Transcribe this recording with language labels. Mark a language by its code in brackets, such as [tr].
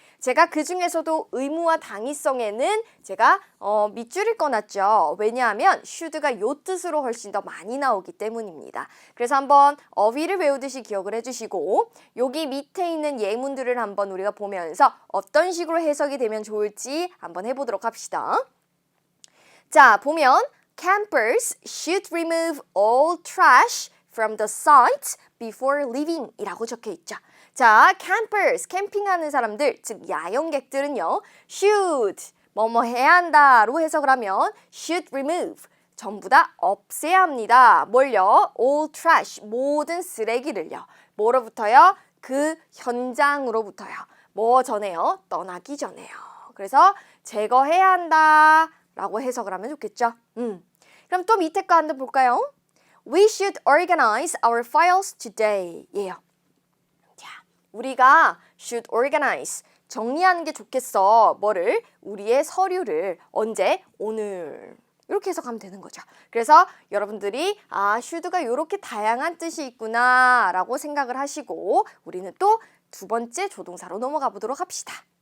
[ko] 제가 그 중에서도 의무와 당위성에는 제가 밑줄을 꺼놨죠. 왜냐하면 should가 요 뜻으로 훨씬 더 많이 나오기 때문입니다. 그래서 한번 어휘를 외우듯이 기억을 해주시고 여기 밑에 있는 예문들을 한번 우리가 보면서 어떤 식으로 해석이 되면 좋을지 한번 해보도록 합시다. [en] 자, 보면 Campers should remove all trash from the site before leaving [ko] 이라고 적혀 있죠. 자, campers, 캠핑하는 사람들, 즉 야영객들은요. should, 뭐뭐 해야 한다로 해석을 하면 [en] should remove, [ko] 전부 다 없애야 합니다. 뭘요? [en] all trash, [ko] 모든 쓰레기를요. 뭐로부터요? 그 현장으로부터요. 뭐 전에요? 떠나기 전에요. 그래서 제거해야 한다 라고 해석을 하면 좋겠죠. 그럼 또 밑에 거 한번 볼까요? [en] We should organize our files today. [ko] 예요. 자, 우리가 [en] should organize, [ko] 정리하는 게 좋겠어. 뭐를? 우리의 서류를. 언제? 오늘. 이렇게 해석하면 되는 거죠. 그래서 여러분들이 should가 이렇게 다양한 뜻이 있구나 라고 생각을 하시고 우리는 또 두 번째 조동사로 넘어가 보도록 합시다.